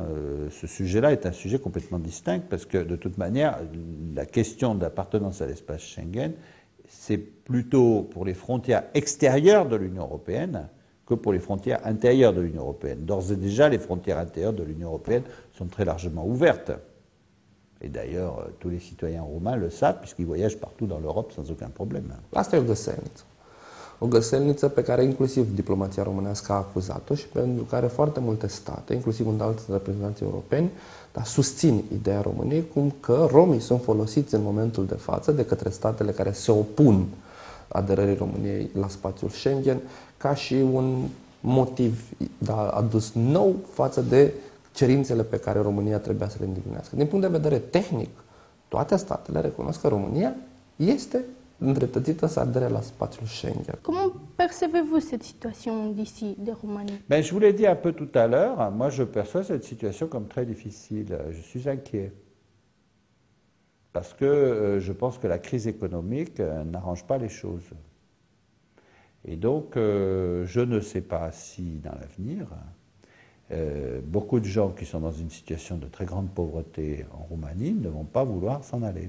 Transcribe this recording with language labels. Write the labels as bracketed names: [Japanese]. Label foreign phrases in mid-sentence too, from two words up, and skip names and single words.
[French] Ce sujet-là est un sujet complètement distinct, parce que de toute manière, la question d'appartenance à l'espace Schengen, c'est plutôt pour les frontières extérieures de l'Union européenne que pour les frontières intérieures de l'Union européenne. D'ores et déjà, les frontières intérieures de l'Union européenne sont très largement ouvertes. Et d'ailleurs, tous les citoyens roumains le savent, puisqu'ils voyagent partout dans l'Europe sans aucun problème. [Romanian] Asta e o găselniță. O găselniță pe care inclusiv diplomația românească a acuzat-o și pentru care foarte multe state, inclusiv un alți reprezentanți europeni, dar susțin ideea României cum că romii sunt folosiți în momentul de față de către statele care se opun aderării României la spațiul Schengen ca și un motiv adus nou față de cerințele pe care România trebuia să le îndeplinească. Din punct de vedere tehnic, toate statele recunosc că România este îndreptățită să adere la spațiul Schengen. [French] Comment percevez-vous cette situation d'ici, de Roumanie? Ben, je vous l'ai dit un peu tout à l'heure, moi je perçois cette situation comme très difficile. Je suis inquiet. Parce que je pense que la crise économique n'arrange pas les choses. Et donc, je ne sais pas si dans l'avenir, beaucoup de gens qui sont dans une situation de très grande pauvreté en Roumanie ne vont pas vouloir s'en aller.